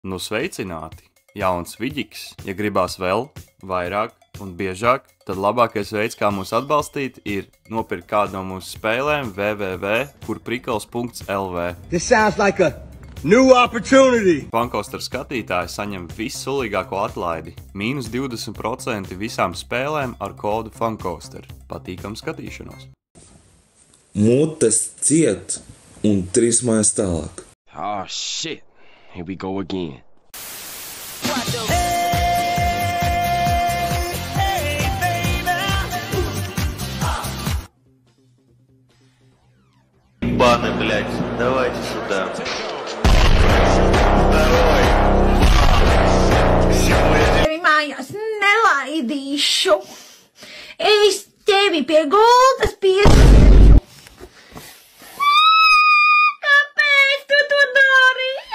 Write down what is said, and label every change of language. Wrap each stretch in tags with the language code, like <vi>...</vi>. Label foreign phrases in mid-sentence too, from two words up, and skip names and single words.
<lv>Nu sveicināti! Jauns Viģiks, ja gribās vēl, vairāk un biežāk, tad labākais veids, kā mūs atbalstīt, ir nopirkt kādu no mūsu spēlēm www.kurprikals.lv.</lv> <en>This sounds like a new opportunity!</en> <lv>Funcoaster skatītāji saņem vissulīgāko atlaidi - -20% visām spēlēm ar kodu Funcoaster. Patīkam skatīšanos! Mutes ciet un 3 mājas tālāk.</lv> <en>Oh shit, here we go again.</en> <ru>Баны, блядь, давайте сюда. Давай.</ru> <lv>Tevi mājās nelaidīšu. Es tevi pie gultas piesiešu. Kāpēc tu to dari?</lv>